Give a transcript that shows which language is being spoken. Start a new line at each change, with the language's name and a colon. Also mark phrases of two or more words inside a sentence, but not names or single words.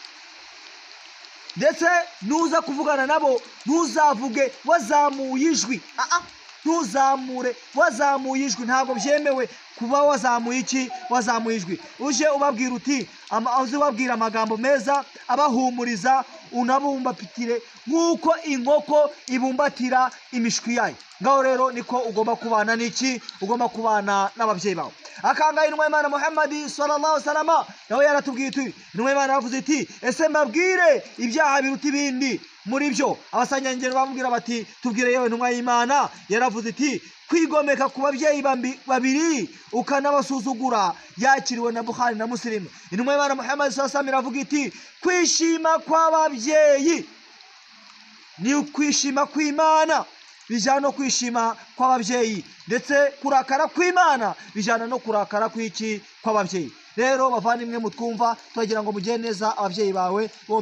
Kinyarwanda: Ndetse nuza kuvugana nabo ntuzavuge wazamuye ijwi, ntuzamure wazamuye ijwi, ntabwo byemewe kuba wazamuye iki, wazamuye ijwi. Uje ubabwira uti uzi ubabwira amagambo meza abahumuriza, unabumbapitire nk'uko inkoko ibumbatira imishwi yayo. Ngaho rero niko ugomba kubana n'iki, ugomba kubana n'ababyeyi bawe. Akanga intumwa y'Imana Muhammad
Arabic: sallallahu alaihi wasallam
Kinyarwanda: nawe yaratubwiye iti, intumwa y'Imana yavuze iti, ese mbabwire ibyaha biruta ibindi muri byo? Abasanyangero bamubwira bati, tubwire yewe intumwa y'Imana. Yaravuze iti, kwigomeka ku babyeyi babiri ukanabasuzugura. Yakiriwe na Bukhari na Muslim. Intumwa y'Imana Muhammad
Arabic: sallallahu alaihi wasallam
Kinyarwanda: iravuga iti, kwishima kw'ababyeyi ni ukwishima kw'Imana, bijana no kwishima kw'ababyeyi, ndetse kurakara kw'Imana bijana no kurakara kw'iki, kw'ababyeyi. Rero bavandimwe mutwumva, turagira ngo mugire neza ababyeyi bawe bombi.